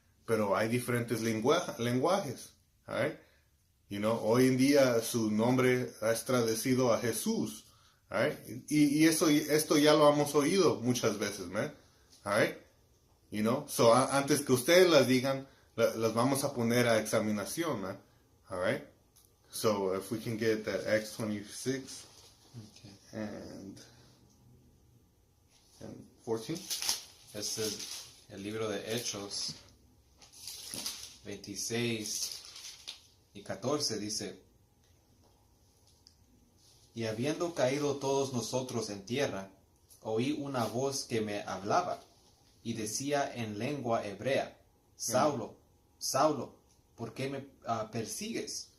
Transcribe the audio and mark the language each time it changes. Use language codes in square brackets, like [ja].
[es] Pero hay diferentes lenguajes. [en] Right? [es] Hoy en día su nombre es traducido a Jesús. Right? Y esto ya lo hemos oído muchas veces, man. [en] Right? [es] So antes que ustedes las digan, las vamos a poner a examinación, man. [en] All right? So if we can get that Acts 26 and 14. [es] Este es el libro de Hechos 26 y 14 dice: y habiendo caído todos nosotros en tierra, oí una voz que me hablaba y decía en lengua hebrea: Saulo, Saulo, ¿por qué me persigues?